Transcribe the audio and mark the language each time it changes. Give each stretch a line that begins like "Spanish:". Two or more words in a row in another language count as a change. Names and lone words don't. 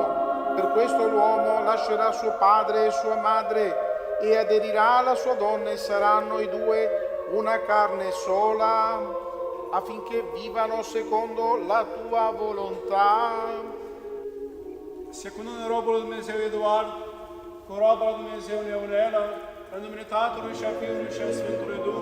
Italian: Per questo l'uomo lascerà suo padre e sua madre e aderirà alla sua donna e saranno i due una carne sola, affinché vivano secondo la tua volontà.
Romanian: Secondo robul Dumnezeu Eduard, cu roba Dumnezeu Neonela, în numele Tatălui și a Fiului și a Sfântului Duh.